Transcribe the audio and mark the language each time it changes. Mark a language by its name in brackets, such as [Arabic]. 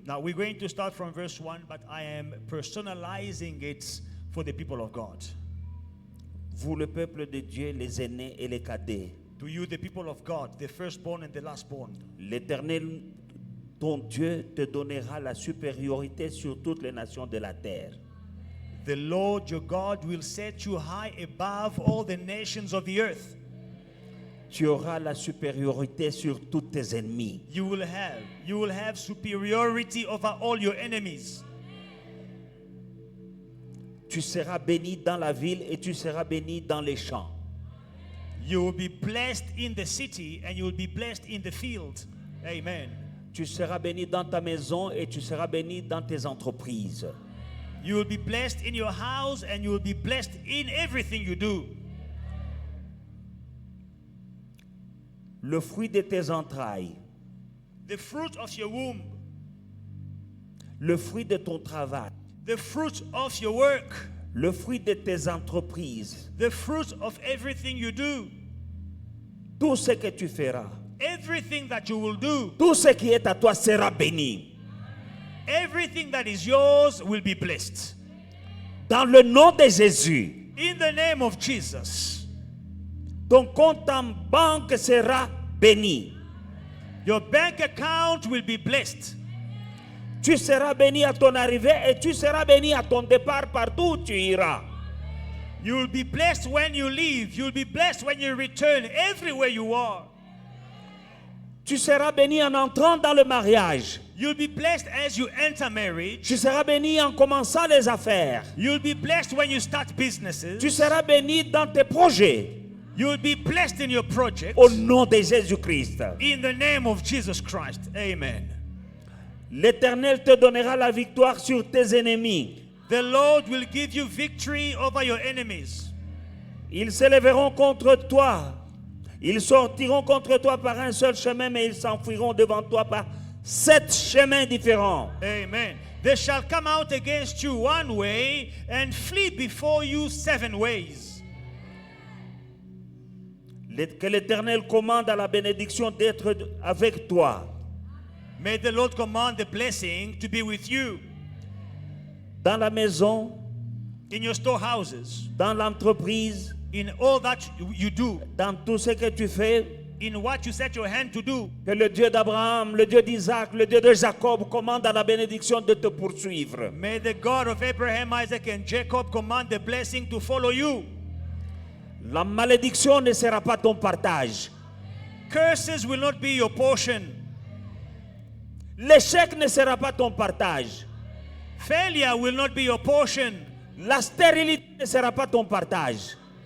[English] Now we're going to start from verse 1, but I am personalizing it for the people of God. [French] Vous, le peuple de Dieu, les aînés et les cadets, [English] To you, the people of God, the firstborn and the lastborn. [French] l'Éternel, ton Dieu, te donnera la supériorité sur toutes les nations de la terre. [English] The Lord your God will set you high above all the nations of the earth. [French] Tu auras la supériorité sur tous tes ennemis. [English] You will have superiority over all your enemies. [French] Tu seras béni dans la ville et tu seras béni dans les champs. [English] You will be blessed in the city and you will be blessed in the field. Amen. [French] Tu seras béni dans ta maison et tu seras béni dans tes entreprises. [English] You will be blessed in your house and you will be blessed in everything you do. [French] Le fruit de tes entrailles, [English] The fruit of your womb, [French] le fruit de ton travail, [English] the fruit of your work, [French] le fruit de tes entreprises, [English] the fruit of everything you do, [French] tout ce que tu feras, [English] everything that you will do, [French] tout ce qui est à toi sera béni. [English] everything that is yours will be blessed. [French] Dans le nom de Jésus, [English] In the name of Jesus, [French] ton compte en banque sera béni. [English] your bank account will be blessed. [French] Tu seras béni à ton arrivée et tu seras béni à ton départ partout où tu iras. [English] You will be blessed when you leave. You will be blessed when you return, everywhere you are. [French] Tu seras béni en entrant dans le mariage. [English] You'll be blessed as you enter marriage. [French] Tu seras béni en commençant les affaires. [English] You'll be blessed when you start businesses. [French] Tu seras béni dans tes projets. [English] You'll be blessed in your projects. [French] Au nom de Jésus-Christ. [English] In the name of Jesus Christ. Amen. [French] L'Éternel te donnera la victoire sur tes ennemis. [English] The Lord will give you victory over your enemies. [French] Ils s'élèveront contre toi. Ils sortiront contre toi par un seul chemin, mais ils s'enfuiront devant toi par 7 chemins différents. Amen. [English] They shall come out against you one way and flee before you 7 ways. [French] Que l'Éternel commande à la bénédiction d'être avec toi. [English] May the Lord command the blessing to be with you. [French] Dans la maison, [English] In your storehouses, [French] dans l'entreprise, [English] in all that you do, [French] dans tout ce que tu fais. [English] in what you set your hand to do. [French] Que le Dieu d'Abraham, le Dieu d'Isaac, le Dieu de Jacob commande à la bénédiction de te poursuivre. [English] May the God of Abraham, Isaac, and Jacob command the blessing to follow you. [French] La malédiction ne sera pas ton partage. [English] Curses will not be your portion. [French] L'échec ne sera pas ton partage. [English] Failure will not be your portion. [French] La stérilité ne sera pas ton partage.